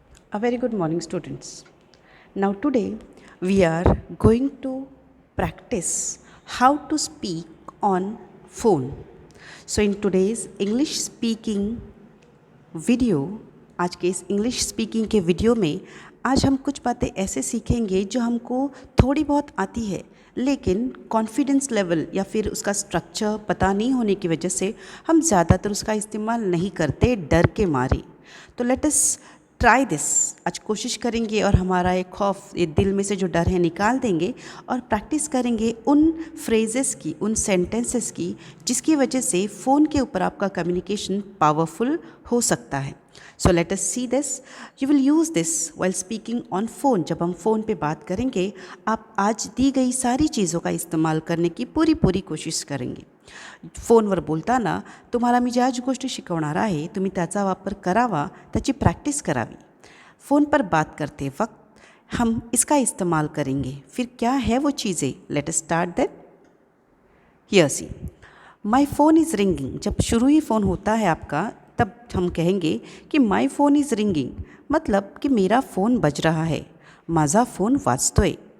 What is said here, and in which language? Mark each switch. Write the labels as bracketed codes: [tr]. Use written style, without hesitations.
[en] A very good morning, students. Now, today we are going to practice how to speak on phone. So, in today's English speaking [hi] video, आज के इस English speaking के video में आज हम कुछ बातें ऐसे सीखेंगे जो हमको थोड़ी बहुत आती है, लेकिन कॉन्फिडेंस लेवल या फिर उसका स्ट्रक्चर पता नहीं होने की वजह से हम ज़्यादातर उसका इस्तेमाल नहीं करते डर के मारे। [en] तो let us try this. [hi] आज कोशिश करेंगे और हमारा ये खौफ, ये दिल में से जो डर है निकाल देंगे और प्रैक्टिस करेंगे उन फ्रेजेस की, उन सेंटेंसेस की जिसकी वजह से फ़ोन के ऊपर आपका कम्युनिकेशन पावरफुल हो सकता है। [en] So let us see this. You will use this while speaking on phone. [hi] जब हम फ़ोन पे बात करेंगे, आप आज दी गई सारी चीज़ों का इस्तेमाल करने की पूरी कोशिश करेंगे। [mr] फोनवर बोलताना तुम्हाला मी ज्या गोष्टी शिकवणार आहे तुम्ही त्याचा वापर करावा, त्याची प्रैक्टिस करावी। [hi] फ़ोन पर बात करते वक्त हम इसका इस्तेमाल करेंगे। फिर क्या है वो चीज़ें? [en] Let us start that. Here see, my phone is ringing. [hi] जब शुरू ही फ़ोन होता है आपका, तब हम कहेंगे कि [en] my phone is ringing, [hi] मतलब कि मेरा फ़ोन बज रहा है, [mr] माझा फ़ोन वाजतोय।